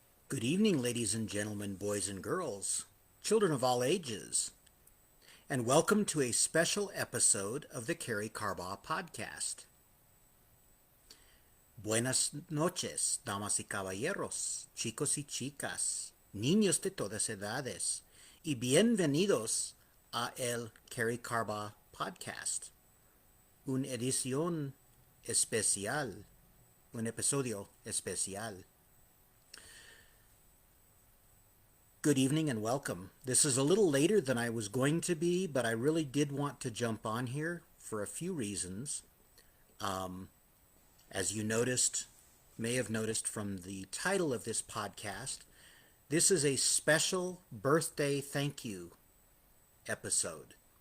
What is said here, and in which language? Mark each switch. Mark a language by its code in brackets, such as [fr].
[en] Good evening, ladies and gentlemen, boys and girls, children of all ages, and welcome to a special episode of the Karey Carbaugh podcast. [es] Buenas noches, damas y caballeros, chicos y chicas, niños de todas edades, y bienvenidos a el Karey Carbaugh podcast, una edición especial, un episodio especial. [en] Good evening and welcome. This is a little later than I was going to be, but I really did want to jump on here for a few reasons. As you may have noticed from the title of this podcast, this is a special birthday thank you episode.